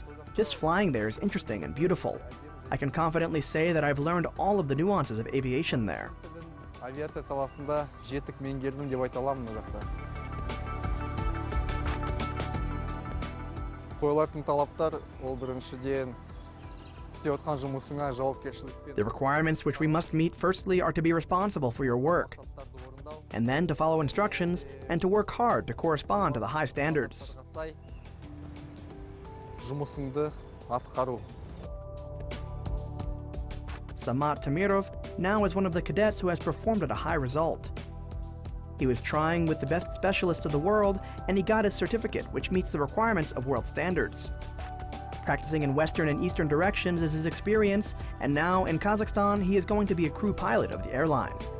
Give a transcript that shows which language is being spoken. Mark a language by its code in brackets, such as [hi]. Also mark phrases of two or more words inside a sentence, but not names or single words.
[en] Just flying there is interesting and beautiful. I can confidently say that I've learned all of the nuances of aviation there. [kk] Авиация саласында жетік меңгердім деп айта аламын мына жақта. Қойылатын талаптар ол біріншіден істеп жатқан жұмысыңа жауапкершілікпен. [en] The requirements which we must meet firstly are to be responsible for your work, and then to follow instructions and to work hard to correspond to the high standards. [kk] Жұмысыңды атқару. [en] Samat Tamirov now is one of the cadets who has performed at a high result. He was trying with the best specialists of the world, and he got his certificate, which meets the requirements of world standards. Practicing in western and eastern directions is his experience, and now in Kazakhstan, he is going to be a crew pilot of the airline.